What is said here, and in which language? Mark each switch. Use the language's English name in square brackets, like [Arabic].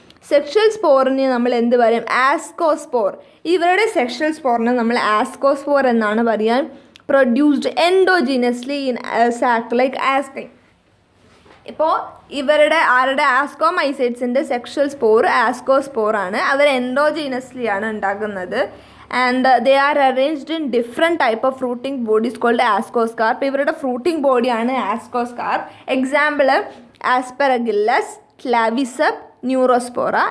[Malayalam] Sexual സ്പോറിനെ നമ്മൾ എന്ത് പറയും? ആസ്കോസ്പോർ. ഇവരുടെ സെക്ഷൽ സ്പോറിനെ നമ്മൾ ആസ്കോസ്പോർ എന്നാണ് പറയാൻ. [English] Produced endogenously in sac like asci. [Malayalam] ഇപ്പോൾ ഇവരുടെ ആസ്കോമൈസൈറ്റ്സിൻ്റെ സെക്ഷൽ സ്പോർ ആസ്കോസ്പോർ ആണ്. അവർ എൻഡോജീനസ്ലി ആണ് ഉണ്ടാകുന്നത്. [English] and they are arranged in different type of fruiting bodies called ascocarp. [Malayalam] ഇവരുടെ ഫ്രൂട്ടിംഗ് ബോഡിയാണ് ആസ്കോസ്കാർപ്പ്. Example ആസ്പെറഗില്ലസ്, ക്ലാവിസപ്പ്, Neurospora.